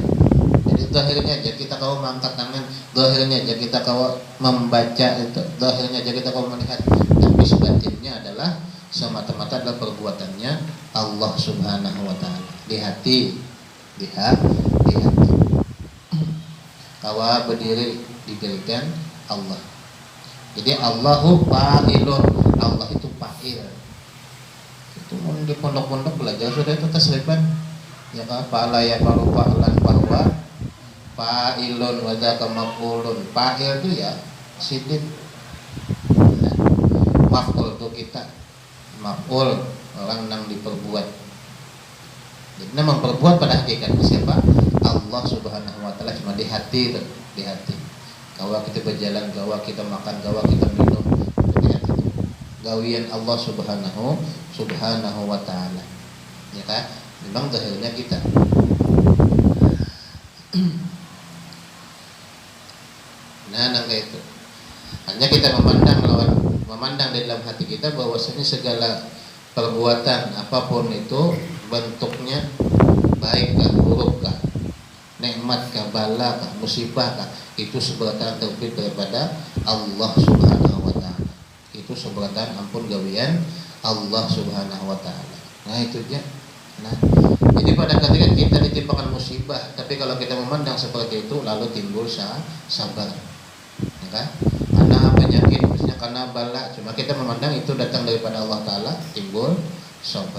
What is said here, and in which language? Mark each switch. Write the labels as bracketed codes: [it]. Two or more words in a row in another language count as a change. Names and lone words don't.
[id] Jadi zahirnya aja kita kawa mengangkat tangan, zahirnya aja kita kawa membaca itu, zahirnya aja kita kawa melihat, tapi sebatinnya adalah semata-mata adalah perbuatannya Allah [ar] Subhanahu wa taala [id] di hati. Kawa berdiri diberikan Allah. Jadi [ar] Allahu fa'ilun, [id] Allah itu fa'il. Itu di pondok-pondok belajar sudah itu tasrifan, ya kan, [ar] fa'ala ya faru fa'lan bahwa fa'ilun wa dzaka maf'ulun. [bjn] Fa'il itu ya sidin, maf'ul itu kita, maf'ul orang nang diperbuat. [id] Jadi memperbuat pada hakikatnya siapa? Allah [ar] Subhanahu wa taala, [id] cuma di hati, di hati. [bjn] Gawa kita berjalan, gawa kita makan, gawa kita minum, di hati. Gawian Allah [ar] Subhanahu wa taala. [id] Ya kan? Memang zahirnya kita. Nah, kayak itu. Hanya kita memandang di dalam hati kita bahwasanya segala perbuatan apapun itu bentuknya baikkah, burukkah, nikmatkah, balakah, musibahkah, itu seberatan terbit daripada Allah [ar] Subhanahu wa taala. [bjn] Itu seberatan ampun gawian Allah [ar] Subhanahu wa taala. [bjn] Nah, itu dia. [id] Nah, jadi pada ketika kita ditimpakan musibah, tapi kalau kita memandang seperti itu lalu timbul sabar. Ya kan? Karena penyakit, maksudnya karena bala, cuma kita memandang itu datang daripada [ar] Allah taala, [id] timbul sabar.